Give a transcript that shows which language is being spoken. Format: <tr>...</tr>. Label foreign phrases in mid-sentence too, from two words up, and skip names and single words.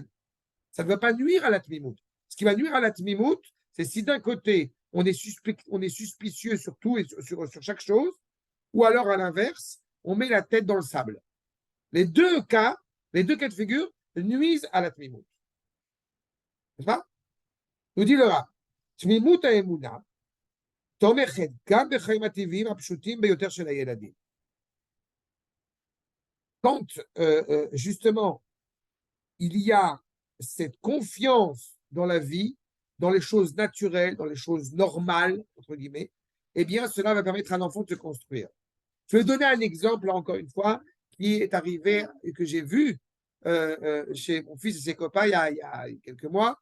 <fr>Ça ne va pas nuire à la tmimout. Ce qui va nuire à la tmimout, c'est si d'un côté, on est suspicieux sur tout et sur chaque chose, ou alors à l'inverse, on met la tête dans le sable. Les deux cas de figure nuisent à la tmimout. N'est-ce pas? Nous dit le Rav,</fr> <he>tmimout האמונה תומכת גם בחיים הטבעיים הפשוטים ביותר של הילדים.</he> <fr>Quand justement il y a cette confiance dans la vie, dans les choses naturelles, dans les choses normales, entre guillemets, eh bien, cela va permettre à un enfant de se construire. Je vais donner un exemple, là, encore une fois, qui est arrivé et que j'ai vu chez mon fils et ses copains il y a quelques mois.</fr>